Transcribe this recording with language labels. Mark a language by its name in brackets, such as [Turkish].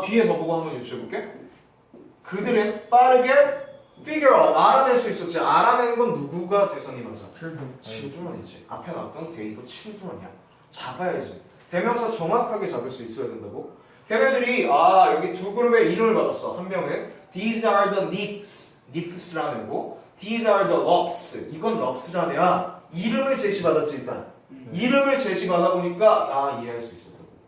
[Korean] 뒤에 더 보고 한번 유추해볼게. 그들은 빠르게 figure out, 알아낼 수 있었지. 알아내는 건 누구가 대상이 맞아? children이지. 앞에 나왔던 데이도 children이야. 잡아야지. 대명사 정확하게 잡을 수 있어야 된다고. 걔네들이 여기 두 그룹의 이름을 받았어. [English] 한 명은 These are the nymphs 라는 애고 These are the loves. [Korean] 이건 loves라는 애야. 이름을 제시받았지 일단. 이름을 제시받아보니까 이해할 수 있었다고.